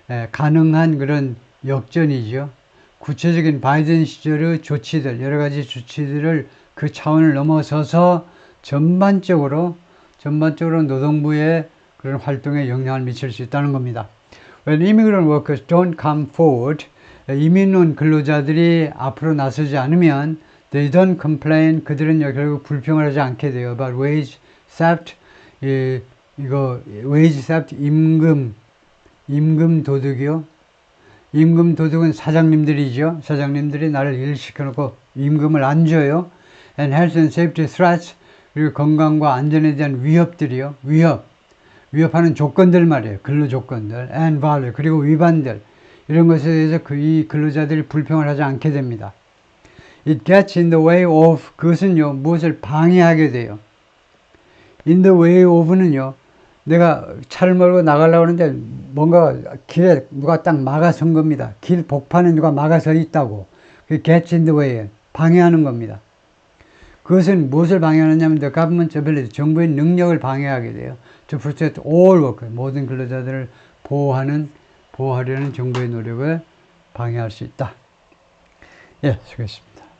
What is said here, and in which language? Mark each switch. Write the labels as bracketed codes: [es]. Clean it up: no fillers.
[ko] 가능한 그런 역전이죠. 구체적인 바이든 시절의 조치들, 여러 가지 조치들을 그 차원을 넘어서서 전반적으로 노동부의 그런 활동에 영향을 미칠 수 있다는 겁니다. [en] When immigrant workers don't come forward, [ko] 이민 온 근로자들이 앞으로 나서지 않으면 [en] they don't complain, [ko] 그들은 결국 불평을 하지 않게 돼요. [en] About wage theft, wage theft, [ko] 임금 도둑이요. 임금 도둑은 사장님들이죠. 사장님들이 나를 일 시켜놓고 임금을 안 줘요. [en] And health and safety threats, [ko] 그리고 건강과 안전에 대한 위협들이요. 위협. 위협하는 조건들 말이에요. 근로 조건들, [en] and violate, [ko] 그리고 위반들, 이런 것에 대해서 이 근로자들이 불평을 하지 않게 됩니다. [en] It gets in the way of, [ko] 그것은요, 무엇을 방해하게 돼요. [en] In the way of [ko] 는요, 내가 차를 몰고 나가려고 하는데 뭔가 길에 누가 딱 막아선 겁니다. 길 복판에 누가 막아서 있다고. 그 [en] gets in the way, [ko] 방해하는 겁니다. 그것은 무엇을 방해하느냐면 [en] the government's ability, [ko] 정부의 능력을 방해하게 돼요. [en] To protect all workers, [ko] 모든 근로자들을 보호하려는 정부의 노력을 방해할 수 있다. 예, 수고했습니다.